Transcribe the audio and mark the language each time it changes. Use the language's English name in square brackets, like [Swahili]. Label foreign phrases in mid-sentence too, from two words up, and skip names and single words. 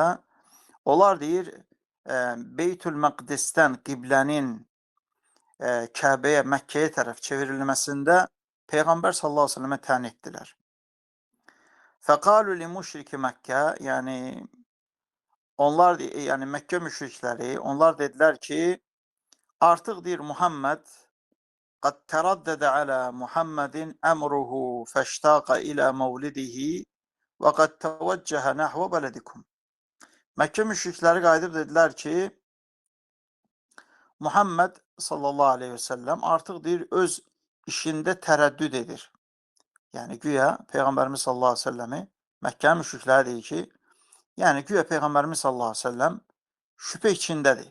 [Azerbaijani] Onlar deyir, Beytül-Məqdisdən qiblənin Kəbəyə, Məkkəyə tərəf çevrilməsində Peyğəmbər [Arabic] صلى الله عليه وسلم [Azerbaijani] tən etdilər. [Arabic] فقالوا لمشركي مكة, [Azerbaijani] yəni onlar, yəni Məkkə müşrikləri, onlar dedilər ki, artıq deyir Muhammed [Arabic] قد تردد على محمد أمره فاشتاق إلى مولده وقد توجه نحو بلدكم. [Azerbaijani] Məkkə müşrikləri qayıdıb dedilər ki, Muhammed [Arabic] صلى الله عليه وسلم [Azerbaijani] artıq deyir öz işində tərəddüd edir. Yəni güya Peyğəmbərimiz [Arabic] صلى الله عليه وسلم [Azerbaijani] Məkkə müşrikləri deyir ki, yəni güya Peyğəmbərimiz [Arabic] صلى الله عليه وسلم [Azerbaijani] şübhə içindədir.